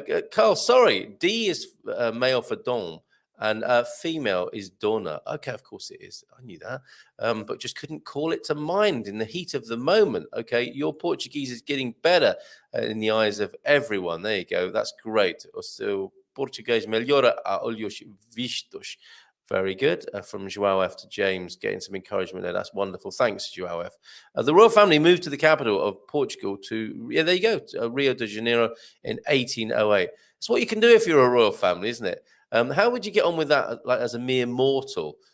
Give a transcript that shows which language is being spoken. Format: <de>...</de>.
<en>Carl, sorry, D is male for Dom, and female is Donna. Okay, of course it is. I knew that, but just couldn't call it to mind in the heat of the moment. Okay, your Portuguese is getting better in the eyes of everyone. There you go. That's great.</en> <pt>So, Português melhora a olhos vistos.</pt> <en>Very good. From João F to James, getting some encouragement there. That's wonderful. Thanks, João F. The royal family moved to the capital of Portugal there you go, to Rio de Janeiro in 1808. It's what you can do if you're a royal family, isn't it? How would you get on with that, like as a mere mortal?</en>